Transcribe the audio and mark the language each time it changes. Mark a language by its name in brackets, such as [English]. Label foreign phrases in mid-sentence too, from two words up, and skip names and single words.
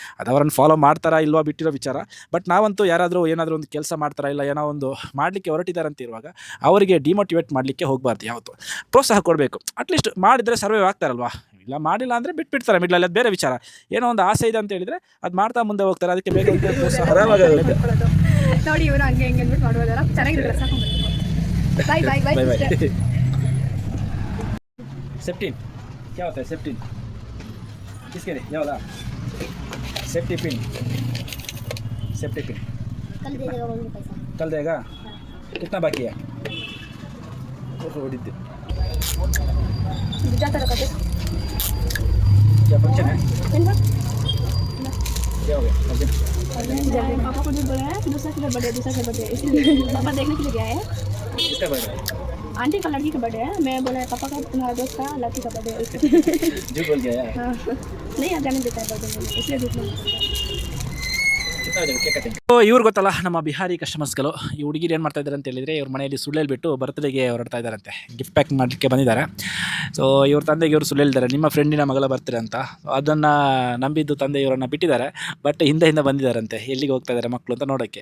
[Kannada] ಅದು ಅವರನ್ನು ಫಾಲೋ ಮಾಡ್ತಾರಾ ಇಲ್ವಾ ಬಿಟ್ಟಿರೋ ವಿಚಾರ. ಬಟ್ ನಾವಂತೂ ಯಾರಾದರೂ ಏನಾದರೂ ಒಂದು ಕೆಲಸ ಮಾಡ್ತಾರಾ, ಇಲ್ಲ ಏನೋ ಒಂದು ಮಾಡಲಿಕ್ಕೆ ಹೊರಟಿದ್ದಾರೆ ಅಂತ ಇರುವಾಗ ಅವರಿಗೆ ಡಿಮೋಟಿವೇಟ್ ಮಾಡಲಿಕ್ಕೆ ಹೋಗಬಾರ್ದು. ಯಾವತ್ತು ಪ್ರೋತ್ಸಾಹ ಕೊಡಬೇಕು. ಅಟ್ಲೀಸ್ಟ್ ಮಾಡಿದರೆ ಸರ್ವೈವ್ ಆಗ್ತಾರಲ್ವಾ. ಇಲ್ಲ ಮಾಡಿಲ್ಲ ಅಂದರೆ ಬಿಟ್ಬಿಡ್ತಾರೆ ಮಿಡ್ಲಲ್ಲಿ, ಅದು ಬೇರೆ ವಿಚಾರ. ಏನೋ ಒಂದು ಆಸೆ ಇದೆ ಅಂತ ಹೇಳಿದರೆ ಅದು ಮಾಡ್ತಾ ಮುಂದೆ ಹೋಗ್ತಾರೆ. ಅದಕ್ಕೆ ಬೇಕಾದ ಪ್ರೋತ್ಸಾಹ ನೋಡಿ ಇವರು ಹಂಗೆ ಹೆಂಗೆ ಅಂದ್ಬಿಟ್ಟು ಮಾಡೋದಲ್ಲ. ಚೆನ್ನಾಗಿರುತ್ತೆ. [English] bye bye bye bye bye. [Hindi] सेफ्टी क्या होता है? सेफ्टी किसके लिए क्या होता? [English] safety pin [Hindi] कल दे देगा वो भी पैसा। कल देगा? कितना बाकी है? क्या फंक्शन है? क्या हो गया? पापा को जो बोला है कि दूसरा का बर्थडे इसलिए पापा देखने के लिए गया है। किसका बर्थडे? आंटी का लड़की का बर्थडे है। मैं बोला पापा का तुम्हारा दोस्त का लड़की का बर्थडे है। जो बोल गया है। हाँ नहीं आ जाने देता है बर्थडे में, इसलिए झूठ नहीं। कितना बजे [English] cake cutting? [Kannada] ಇವ್ರು ಗೊತ್ತಲ್ಲ ನಮ್ಮ ಬಿಹಾರಿ ಕಸ್ಟಮರ್ಸ್ಗಳು. ಈ ಹುಡುಗಿರು ಏನು ಮಾಡ್ತಾ ಇದ್ದಾರೆ ಅಂತ ಹೇಳಿದರೆ, ಇವ್ರ ಮನೆಯಲ್ಲಿ ಸುಳ್ಳು ಬಿಟ್ಟು ಬರ್ತ್ಡೇಗೆ ಹೊರಡ್ತಾ ಇದ್ದಾರಂತೆ. [English] gift pack [Kannada] ಮಾಡಲಿಕ್ಕೆ ಬಂದಿದ್ದಾರೆ. ಸೊ ಇವ್ರ ತಂದೆಗೆ ಇವರು ಸುಳ್ಳು ಹೇಳ್ತಾರೆ, ನಿಮ್ಮ ಫ್ರೆಂಡಿನ ಮಗಳ ಬರ್ತಾರೆ ಅಂತ. ಅದನ್ನು ನಂಬಿದ್ದು ತಂದೆ ಇವರನ್ನು ಬಿಟ್ಟಿದ್ದಾರೆ. ಬಟ್ ಹಿಂದೆ ಬಂದಿದ್ದಾರಂತೆ, ಎಲ್ಲಿಗೆ ಹೋಗ್ತಾ ಇದ್ದಾರೆ ಮಕ್ಕಳು ಅಂತ ನೋಡೋಕ್ಕೆ.